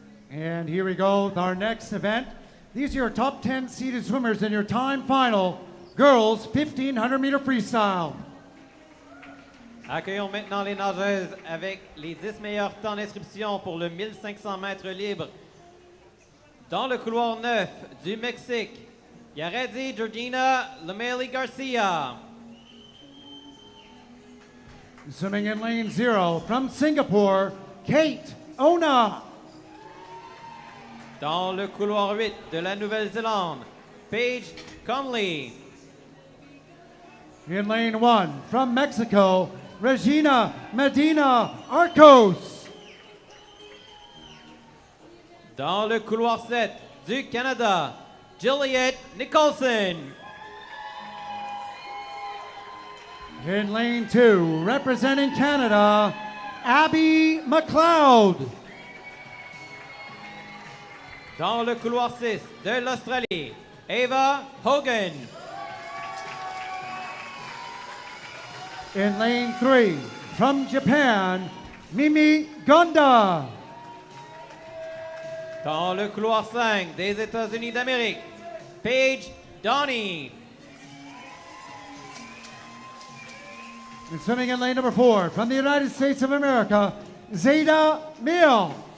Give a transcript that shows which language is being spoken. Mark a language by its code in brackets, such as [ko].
[en] And here we go with our next event. These are your top 10 seeded swimmers in your time final, girls 1,500-meter freestyle. [fr] Accueillons maintenant les nageuses avec les 10 meilleurs temps d'inscription pour le 1500 mètres libre. Dans le couloir 9 du Mexique, Yaredi Georgina Lemeli Garcia. [en] Swimming in lane 0 from Singapore, Kate Ona. [fr] Dans le couloir 8 de la Nouvelle-Zélande, Paige Conley. [en] In lane 1 from Mexico, Regina Medina Arcos. [fr] Dans le couloir 7 du Canada, Juliette Nicholson. [en] In lane 2, representing Canada, Abby McLeod. [fr] Dans le couloir 6 de l'Australie, Ava Hogan. [en] In lane 3, from Japan, Mimi Gonda. [fr] Dans le couloir 5 des États-Unis d'Amérique, Paige Donnie. [en] And swimming in lane number 4, from the United States of America, Zeta Mill.